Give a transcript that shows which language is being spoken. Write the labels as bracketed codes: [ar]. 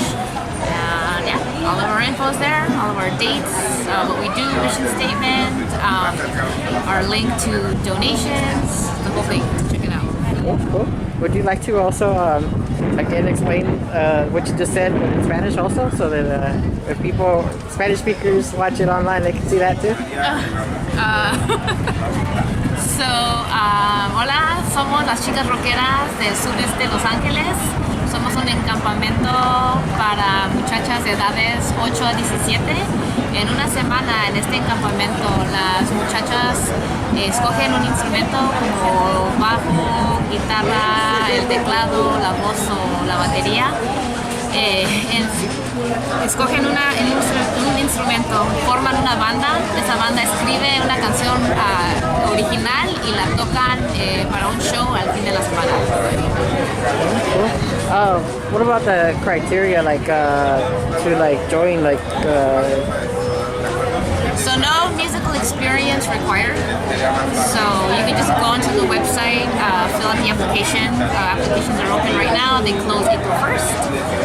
[en] And yeah, all of our info is there, all of our dates, what we do, mission statement, our link to donations, the whole thing. Check it out. Cool. Would you like to also again explain what you just said in Spanish also, so that if people, Spanish speakers, watch it online, they can see that too? [es] Hola, somos las chicas rockeras del sureste de Los Ángeles. Somos un campamento para muchachas de edades 8 a 17. En una semana en este campamento las muchachas escogen un instrumento como bajo, guitarra, el teclado, la voz o la batería. Escogen un instrumento, forman una banda, esa banda escribe una canción original y la tocan para un show al fin de la semana. [en] What about the criteria to join So no musical experience required. So you can just go onto the website, fill out the application. Applications are open right now. They close April 1st.